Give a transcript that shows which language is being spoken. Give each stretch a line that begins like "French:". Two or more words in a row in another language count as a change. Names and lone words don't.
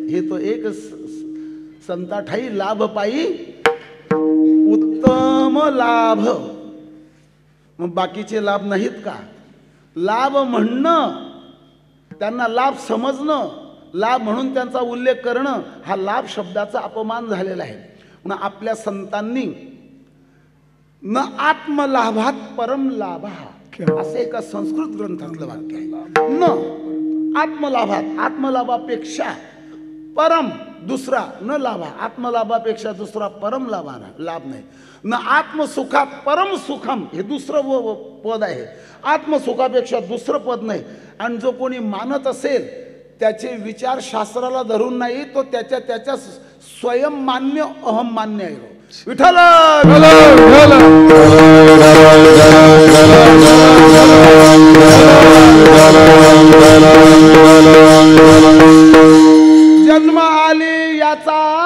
Marathi: हे तो एक संता ठाई लाभ पायी उत्तम लाभ. मग बाकीचे लाभ नाहीत का? लाभ म्हणणं, त्यांना लाभ समजणं, लाभ म्हणून त्यांचा उल्लेख करणं, हा लाभ शब्दाचा अपमान झालेला आहे. म्हणून आपल्या संतांनी
Sanskrit: न आत्मलाभात परम लाभा
Marathi: असे एका संस्कृत ग्रंथातलं वाक्य आहे.
Sanskrit: न आत्मलाभात,
Marathi: आत्मलाभापेक्षा परम दुसरा न लाभा, आत्मलाभापेक्षा दुसरा परम लाभ नाही.
Sanskrit: न आत्मसुखात परम सुखम,
Marathi: हे दुसरं पद आहे. आत्मसुखापेक्षा दुसरं पद नाही. आणि जो कोणी मानत असेल, त्याचे विचार शास्त्राला धरून नाही, तो त्याच्या स्वयं मान्य अहम मान्य आहे. विठ्ठल जन्म आली याचा